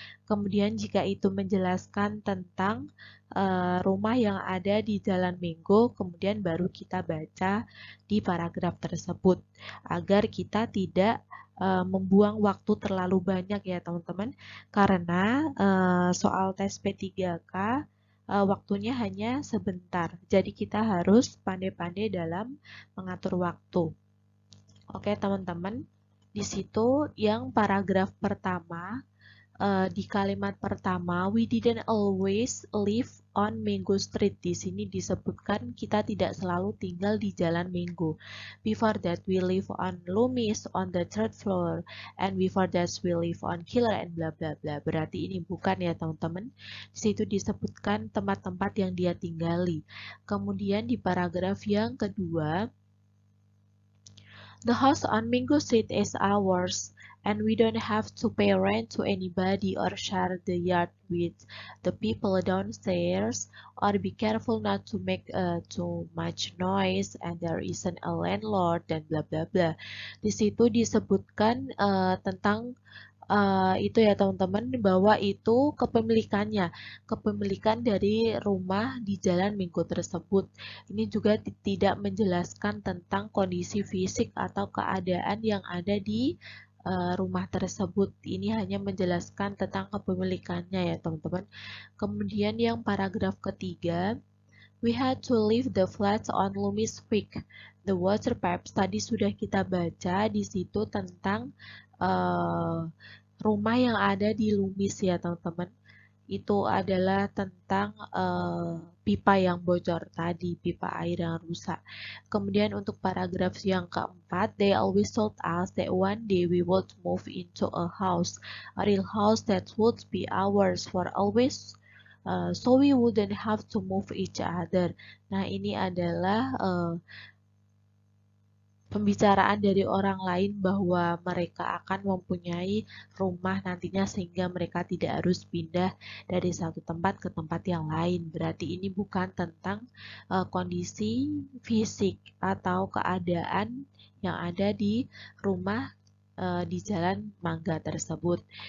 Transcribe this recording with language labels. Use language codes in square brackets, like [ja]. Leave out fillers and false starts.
[id] Kemudian jika itu menjelaskan tentang rumah yang ada di Jalan Minggu, kemudian baru kita baca di paragraf tersebut, agar kita tidak membuang waktu terlalu banyak ya teman-teman, karena soal tes P3K waktunya hanya sebentar, jadi kita harus pandai-pandai dalam mengatur waktu. Oke teman-teman, di situ yang paragraf pertama, di kalimat pertama, [en] we didn't always live on Minggu Street. [id] Di sini disebutkan kita tidak selalu tinggal di Jalan Minggu. [en] Before that, we live on Loomis on the third floor, and before that, we live on Killer and bla bla bla. [id] Berarti ini bukan ya teman-teman. Di situ disebutkan tempat-tempat yang dia tinggali. [en] Kemudian di paragraf yang kedua, the house on Mingo Street is ours, and we don't have to pay rent to anybody or share the yard with the people downstairs, or be careful not to make too much noise, and there isn't a landlord, dan bla bla bla. [id] Di situ disebutkan tentang itu ya teman-teman, bahwa itu kepemilikan dari rumah di Jalan Minggu tersebut. Ini juga tidak menjelaskan tentang kondisi fisik atau keadaan yang ada di rumah tersebut. Ini hanya menjelaskan tentang kepemilikannya ya teman-teman. Kemudian yang paragraf ketiga, [en] we had to leave the flats on Loomis Peak. The water pipes [id] tadi sudah kita baca di situ tentang rumah yang ada di Loomis ya teman-teman. Itu adalah tentang pipa yang bocor tadi, pipa air yang rusak. Kemudian untuk paragraf yang keempat, [en] they always told us that one day we would move into a house, a real house that would be ours for always. So we wouldn't have to move each other. [id] Nah, ini adalah pembicaraan dari orang lain bahwa mereka akan mempunyai rumah nantinya sehingga mereka tidak harus pindah dari satu tempat ke tempat yang lain. Berarti ini bukan tentang kondisi fisik atau keadaan yang ada di rumah di Jalan Mangga tersebut.